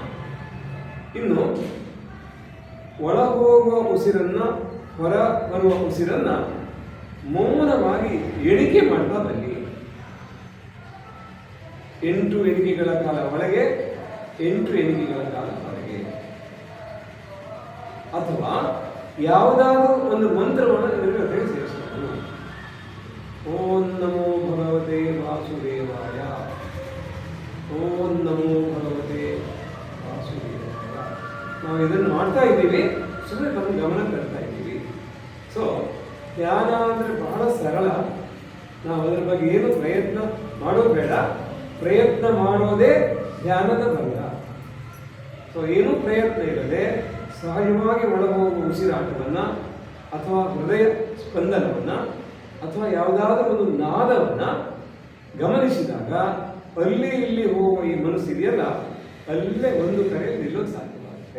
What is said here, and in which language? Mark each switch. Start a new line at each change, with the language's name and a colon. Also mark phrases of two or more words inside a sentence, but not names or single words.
Kannada: ಇನ್ನು ಒಳ ಹೋಗುವ ಉಸಿರನ್ನು, ಹೊರ ಬರುವ ಉಸಿರನ್ನು ಮೌನವಾಗಿ ಎಣಿಕೆ ಮಾಡ್ತಾ ಬನ್ನಿ. 8 ಎಣಿಕೆಗಳ ಕಾಲ ಒಳಗೆ, 8 ಎಣಿಕೆಗಳ ಕಾಲ ಹೊರಗೆ. ಅಥವಾ ಯಾವುದಾದ್ರೂ ಒಂದು ಮಂತ್ರವನ್ನು ಇದರ ಜೊತೆಗೆ ಸೇರಿಸಬಹುದು.
Sanskrit: ಓಂ ನಮೋ ಭಗವತೆ ವಾಸುದೇವಾಯ, ಓಂ ನಮೋ ಭಗವತೆ ವಾಸುದೇವಾಯ.
Kannada: ನಾವು ಇದನ್ನು ಮಾಡ್ತಾ ಇದ್ದೀವಿ, ಸುಮ್ಮನೆ ನಮ್ಮ ಗಮನ ತರ್ತಾ ಇದ್ದೀವಿ. ಸೊ ಧ್ಯಾನ ಅಂದರೆ ಬಹಳ ಸರಳ. ನಾವು ಅದರ ಬಗ್ಗೆ ಏನು ಪ್ರಯತ್ನ ಮಾಡೋದು ಬೇಡ. ಪ್ರಯತ್ನ ಮಾಡೋದೇ ಧ್ಯಾನದ ಭಂಗ. ಸೊ ಏನೂ ಪ್ರಯತ್ನ ಇಲ್ಲದೆ ಸಹಜವಾಗಿ ಒಳಗೋಗುವ ಉಸಿರಾಟವನ್ನು, ಅಥವಾ ಹೃದಯ ಸ್ಪಂದನವನ್ನು, ಅಥವಾ ಯಾವುದಾದ್ರೂ ಒಂದು ನಾದವನ್ನು ಗಮನಿಸಿದಾಗ ಅಲ್ಲಿ ಇಲ್ಲಿ ಹೋಗುವ ಈ ಮನಸ್ಸಿದೆಯಲ್ಲ, ಅಲ್ಲೇ ಒಂದು ಕಡೆ ನಿಲ್ಲೋದು ಸಾಧ್ಯವಾಗುತ್ತೆ.